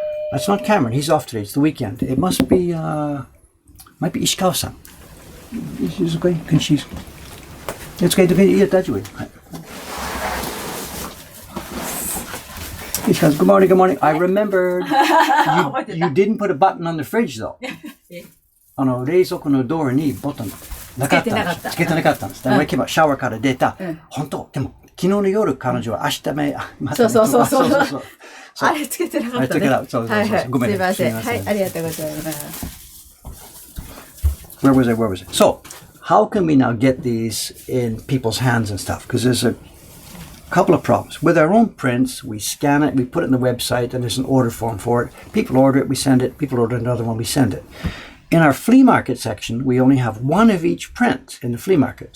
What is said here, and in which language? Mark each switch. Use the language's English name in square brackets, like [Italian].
[English] That's not Cameron, he's off today, it's the weekend. It must be, might be Ishikawa-san. Is okay? Can she? It's okay to be here, that's right. Ishikawa, good morning, good morning. I remembered you didn't put a button on the fridge though. [Japanese] 冷蔵庫のドアにボタンなかったんです。つけてなかったんです。俺今シャワーから出た。本当でも昨日の夜彼女は明日目そう。あれつけてなかったね。そう。ごめんなさい。はい、ありがとうございます。 [English] Where was I? So, how can we now get these in people's hands and stuff? Because there's a couple of problems. With our own prints, we scan it, we put it on the website, and there's an order form for it. People order it, we send it. People order another one, we send it. In our flea market section, we only have one of each print in the flea market.